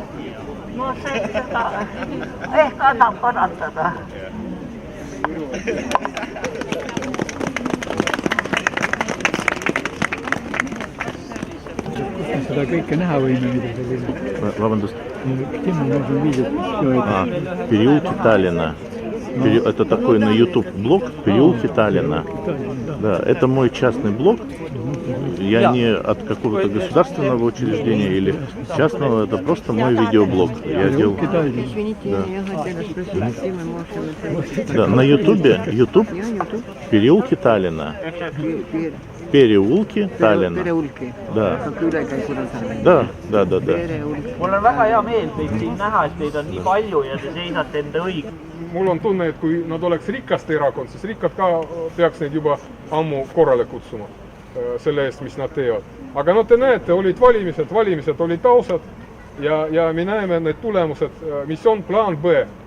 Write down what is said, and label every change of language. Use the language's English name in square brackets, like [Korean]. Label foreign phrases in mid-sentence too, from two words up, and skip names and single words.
[Estonian] No see seda ehk annab parandada. Seda kõike näha võime, mida selline. Vabandust. [Russian] Переулки Таллина. Это такой на YouTube блог «Переулки Таллина». Да, это мой частный блог. Я не от какого-то государственного учреждения или частного, это просто мой видеоблог. Я делал. Извините, я хотела спросить, где мы можем... Да, на YouTube «Переулки Таллина». Переулки Tallinna. Переулки. Да. Да. [Estonian] Mul on väga hea meel teid siin näha, et teid on nii palju ja te seisate enda õig. Mul on tunne, et kui nad oleks rikaste erakond, siis rikkad ka peaks neid juba ammu korrale kutsuma selle eest, mis nad teevad. Aga no te näete, olid valimised olid ausad ja me näeme need tulemused, mis on plaan B.